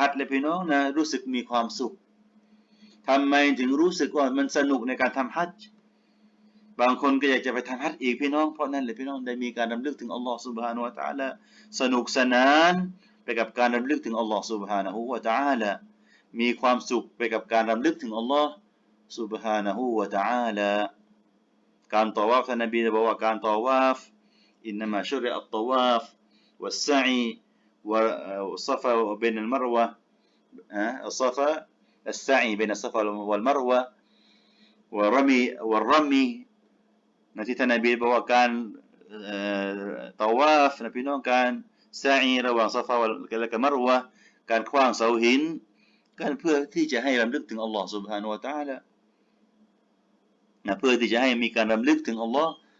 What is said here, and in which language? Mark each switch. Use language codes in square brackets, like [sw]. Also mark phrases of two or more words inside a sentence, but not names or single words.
[th] จญ์และพี่น้องรู้สึกมีความสุขทำไมถึงรู้สึกว่ามันสนุกในการทำฮัจญ์บางคนก็อยากจะไปทำฮัจญ์อีกพี่น้องเพราะนั่นแหละพี่น้องได้มีการรำลึกถึงอัลลอฮ์ [ar] سبحانه และ تعالى [th] สนุกสนานไปกับการรำลึกถึงอัลลอฮ์ [ar] سبحانه และ تعالى [th] มีความสุขไปกับการรำลึกถึงอัลลอฮ์ [ar] سبحانه และ تعالى [th] การตอวาฟท่านนบีได้บอกว่าการตอวาฟ [ar] إنما شرع الطواف والسعي والصفا بين المروة الصفا السعي بين الصفا والمروة والرمي [th] ที่ท่านนบีบอกว่าการตอวาฟพี่น้องการซะอีระหว่างซอฟาและก็มัรวะการขว้างเสาหินกันเพื่อที่จะให้รำลึกถึงอัลลอฮ์ [ar] سبحانه และ تعالى [th] นะเพื่อที่จะให้มีการรำลึกถึงอัลลอฮ์